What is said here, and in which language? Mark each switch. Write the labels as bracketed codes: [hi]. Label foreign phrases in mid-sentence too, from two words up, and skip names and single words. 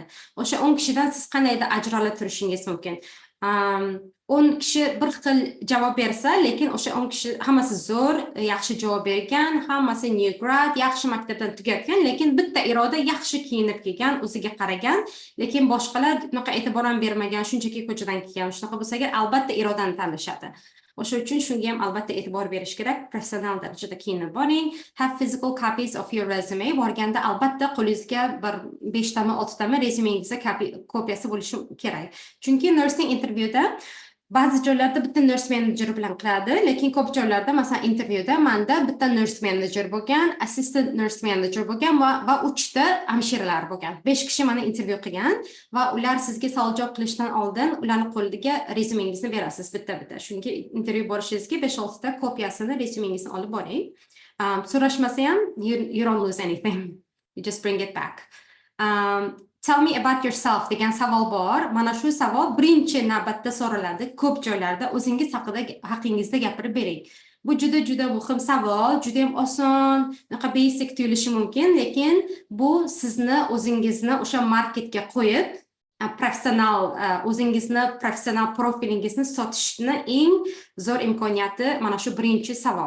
[uz] O'sha 10 kishidan siz qandaydir ajralib turishingiz mumkin. 10 kishi bir xil javob bersa, lekin o'sha 10 kishi hammasi zo'r, yaxshi javob bergan, hammasi [en] new grad, [uz] yaxshi maktabdan tugatgan, lekin bitta Iroda yaxshi kiyinib kelgan, o'ziga qaragan, lekin boshqalar bunaqa e'tibor ham bermagan, shunchaki ko'chadan kelgan. Shunaqa bo'lsa, albatta Irodani tanlashadi. O'sha uchun shunga ham albatta e'tibor berish kerak. Professional darajada kiyinib boring. [en] Have physical copies of your resume. [uz] Borganda albatta qo'lingizga bir 5 tami, 6 tami resumingizga kopiyasi bo'lishi kerak. Chunki nursing intervyuda ba'zi joylarda bitta [en] nurse manager [uz] bilan qiladi, lekin ko'p joylarda, masalan, intervyuda menda bitta [en] nurse manager [uz] bo'lgan, [en] assistant nurse manager [uz] bo'lgan va 3 ta hamshiralar bo'lgan. 5 kishi meni intervyu qilgan va ular sizga savol javob qilishdan oldin ularning qo'liga resumingizni berasiz bitta-bitta. Chunki intervyu borishingizga 5-6 ta kopiyasini resumingizni olib boring. So'rashmasa ham [en] you don't lose anything. You just bring it back. Tell me about yourself [uz] degan savol bor. Mana shu savol birinchi navbatda so'raladi. Ko'p joylarda o'zingiz haqingizda gapirib bering. Bu juda muhim savol, juda ham oson, basic tuyulishi mumkin, lekin bu sizni o'zingizni o'sha marketga qo'yib, professional profilingizni sotishni eng zo'r imkoniyati mana shu birinchi savol.